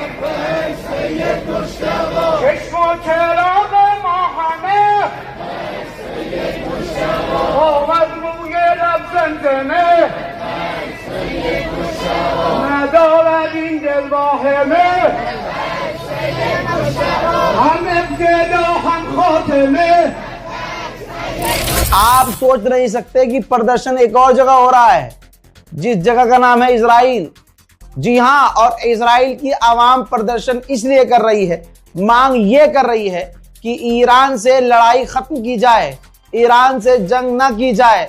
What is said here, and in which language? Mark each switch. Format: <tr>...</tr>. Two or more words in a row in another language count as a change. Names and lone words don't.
<fa>چشم و چراغ ما همه آمد روی لب زمزمه ندارد این دل واهمه هم ابتدا هم خاتمه।</fa> <hi>आप सोच नहीं सकते कि प्रदर्शन एक और जगह हो रहा है, जिस जगह का नाम है इजराइल। जी हां, और इजराइल की आवाम प्रदर्शन इसलिए कर रही है, मांग ये कर रही है कि ईरान से लड़ाई खत्म की जाए, ईरान से जंग ना की जाए।</hi>